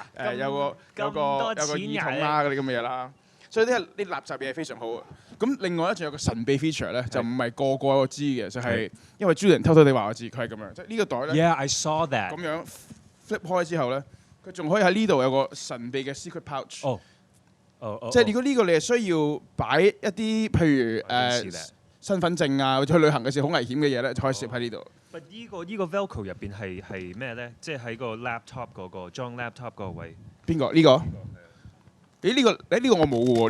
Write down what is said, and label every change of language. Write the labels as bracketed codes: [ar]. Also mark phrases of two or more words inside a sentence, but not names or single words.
[yue] 有個耳筒啦嗰啲咁嘅嘢啦，所以啲垃圾嘢係非常好啊。咁另外咧仲有個神秘 feature 咧，就唔係個個都知嘅，就係因為 Julian 偷偷地話我知，佢係咁樣，即係呢個袋咧 [en] ，Yeah, I saw that。 [yue] 咁樣 flip 開之後咧，佢仲可以喺呢度有個神秘嘅 [en] secret pouch。 [yue] 即係如果呢個你係需要擺一啲譬如身份證啊，或者去旅行嘅時候好危險嘅嘢咧，就可以攝喺呢度。呢個 Velcro 入邊係咩咧？即係喺個 laptop 嗰個裝 laptop 嗰個位。邊個？呢個？呢個我冇喎。